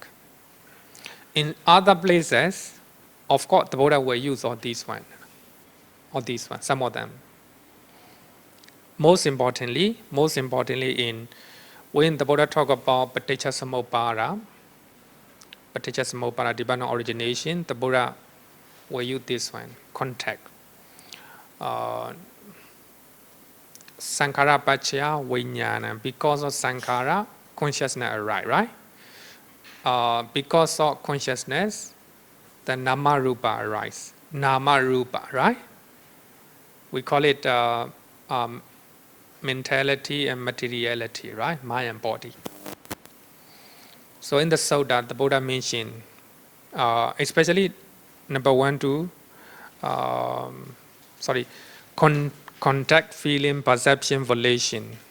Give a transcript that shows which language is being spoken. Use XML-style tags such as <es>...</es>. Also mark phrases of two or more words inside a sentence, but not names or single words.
<en>In other places, of course, the Buddha will use all these one, some of them. Most importantly, when the Buddha talk about</en> <pi>paticca samuppada,</pi> <en>depending on origination, the Buddha will use this one, contact.</en> <pi>Sankhara paccaya vijnana,</pi> <en>because of sankhara, consciousness arise, right? Because of consciousness, the</en> <pi>nama rupa</pi> <en>arise.</en> <pi>Nama rupa,</pi> <en>right? We call it mentality and materiality, right? Mind and body. So in the Sutta, the Buddha mentioned, especially number 1, 2, contact, feeling, perception, volition.</en>